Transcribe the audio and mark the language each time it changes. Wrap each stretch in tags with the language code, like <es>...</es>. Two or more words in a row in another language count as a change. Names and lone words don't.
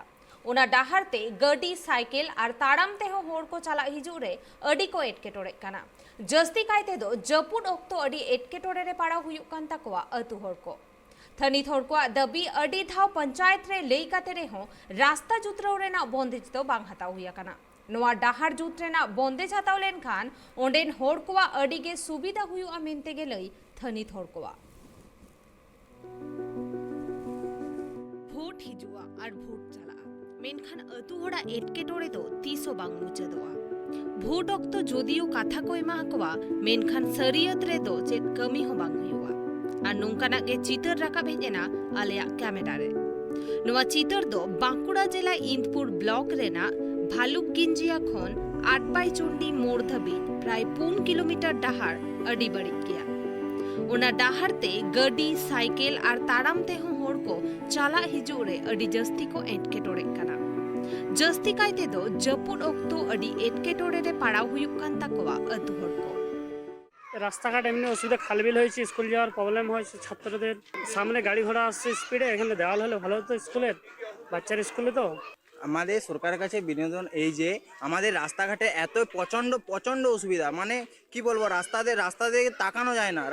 <sat>ओना डाहारते गाड़ी साइकिल और ताड़ाम तेहो होड़ को चला हिजू रे अडी को एटकेटोड़े काना। जस्ती कायते दो जपुड ओक्तो अडी एटकेटोड़े रे पाड़ा हुयुक कान तकवा अतु होड़ को थनित होड़ को दबी अडी धाव पंचायत रे लई काते रे हो रास्ता जुतराव रेना बंदेज दो बांग हताव हुया काना। नोआ डाहार जुत रेना बंदेज हताव लेन खान ओंडेन होड़ कोवा अडिगे सुविधा हुयुआ मेनते गे लई थनित होड़ कोवा भोट हिजुआ और भोट चला मेनखान अतु होड़ा एटकेटोड़े दो तीसो बांग मुचादोआ भोट ओक्तो जोदियो कथा को एमा हकवा मेनखान सरियत रे दो चेत कमी हो बांग हुयुआ और नोंकाना गे चितर राकाब हेजेना आलेया कैमरा रे। नोआ चितर दो बांकुड़ा जिला इंदपुर ब्लॉक रेना भालुकगेंजिया खन आटबाईचंडी मोड़ धाबी प्राय 4 किलोमीटर डाहार अडी बड़ी गया। ओना डाहारते गाड़ी साइकिल और ताड़ाम तेहो होड़ को चला हिजू रे अडी जस्ती को एटकेटोड़े काना। जस्ती कायते दो जपुड ओक्तो अडी एटकेटोड़े रे पाड़ाव हुयुक कान तकवा अतु होड़ को</sat> <bn>রাস্তাঘাট এমনি অসুবিধা খালবিল হয়েছে, স্কুল যাওয়ার প্রবলেম হয়েছে, ছাত্রদের সামনে গাড়ি ঘোড়া আসছে স্পিডে, এখানে দেওয়াল হলে ভালো হতো স্কুলের বাচ্চার স্কুলে। তো আমাদের সরকারের কাছে বিনোদন এই যে আমাদের রাস্তাঘাটে এত প্রচণ্ড প্রচণ্ড অসুবিধা, মানে কি বলবো, রাস্তাতে তাকানো যায় না।</bn>